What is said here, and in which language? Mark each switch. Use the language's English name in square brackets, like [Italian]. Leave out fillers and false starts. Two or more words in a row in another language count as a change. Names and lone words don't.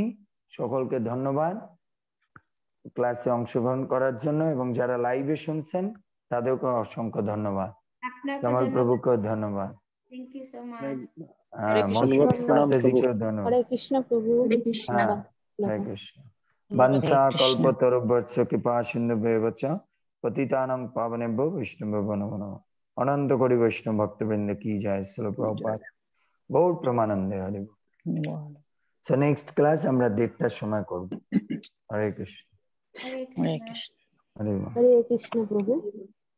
[Bangla] সকলকে ধন্যবাদ ক্লাসে অংশগ্রহণ করার জন্য, এবং যারা লাইভে শুনছেন তাদেরকে অসংখ্য ধন্যবাদ। কামাল প্রভুকেও ধন্যবাদ। [English] thank you so much. [Bangla] হরে কৃষ্ণ প্রভু। হরে কৃষ্ণ। [Sanskrit] বংশা কল্পতরুভ্যশ্চ কৃপা সিন্ধুভ্যেব চ পতিতানাং পাবনেভ্যো বৈষ্ণবেভ্যো নমো নমঃ। [Bangla] অনন্ত কোটি বৈষ্ণব ভক্তবৃন্দ কি জয়, শ্রীল প্রভুপাদ গৌর প্রেমানন্দে। হরি বল। [English] so next class [Bangla] আমরা 1:30টার সময় করব। হরে কৃষ্ণ। হরে কৃষ্ণ। হরে বল। হরে কৃষ্ণ প্রভু।